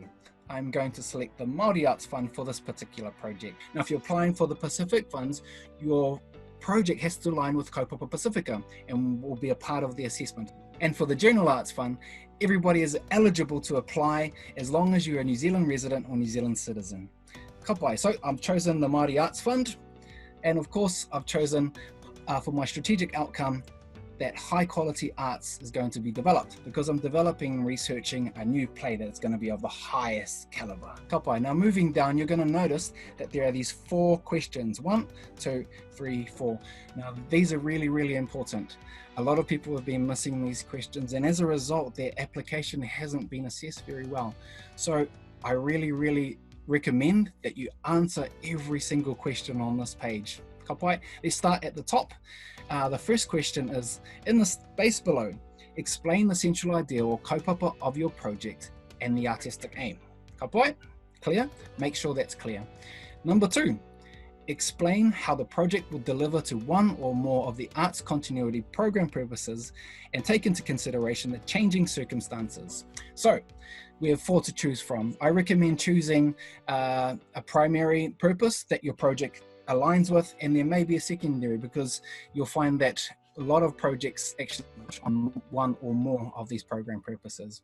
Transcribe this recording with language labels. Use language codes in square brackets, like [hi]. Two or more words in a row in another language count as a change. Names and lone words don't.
[en] I'm going to select the Māori Arts Fund for this particular project. Now, if you're applying for the Pacific funds, your project has to align with Kaupapa Pacifica and will be a part of the assessment. And for the General Arts Fund, everybody is eligible to apply as long as you're a New Zealand resident or New Zealand citizen. [mi] Ka pai. [en] So I've chosen the Māori Arts Fund, and of course I've chosen for my strategic outcome that high quality arts is going to be developed, because I'm developing and researching a new play that's going to be of the highest caliber. [mi] Ka pai. [en] Now moving down, you're going to notice that there are these 4 questions. 1, 2, 3, 4. Now these are really, really important. A lot of people have been missing these questions, and as a result, their application hasn't been assessed very well. So I really, really recommend that you answer every single question on this page. [mi] Ka pai. [en] Let's start at the top. The first question is, in the space below, explain the central idea or kaupapa of your project and the artistic aim. [mi] Ka pai? [en] Clear? Make sure that's clear. Number 2, explain how the project will deliver to one or more of the arts continuity program purposes and take into consideration the changing circumstances. So we have 4 to choose from. I recommend choosing a primary purpose that your project aligns with, and there may be a secondary, because you'll find that a lot of projects actually touch on one or more of these program purposes.